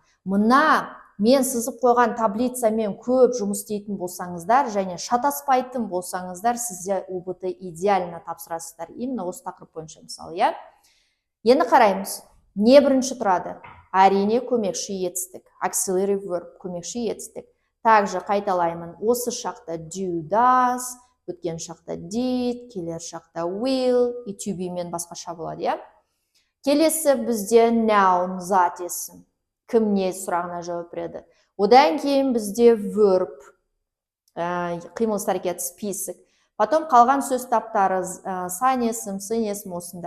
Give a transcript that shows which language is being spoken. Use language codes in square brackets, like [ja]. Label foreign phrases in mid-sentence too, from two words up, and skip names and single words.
[kk] Мына мен сызып қойған таблицамен көп жұмыс істейтін болсаңыздар және шатаспайтын болсаңыздар, сізде УБТ идеально тапсырасыздар. Именно осы тақырып бойынша мысалы, иә? Енді қараймыз. Не бірінші тұрады? Әрине көмекші етістік. [en] Auxiliary verb [kk] көмекші етістік. Также қайталаймын. Осы шақта [en] do, does, [kk] өткен шақта did, келер шақта will, и [en] to be [kk] мен басқаша болады, иә? Келесі бізде noun, зат есім. Кім не сұрағына жауап береді. Одан кейін бізде verb, қимыл әрекет, список. Потом қалған сөз таптары сан есім, сын есім осында.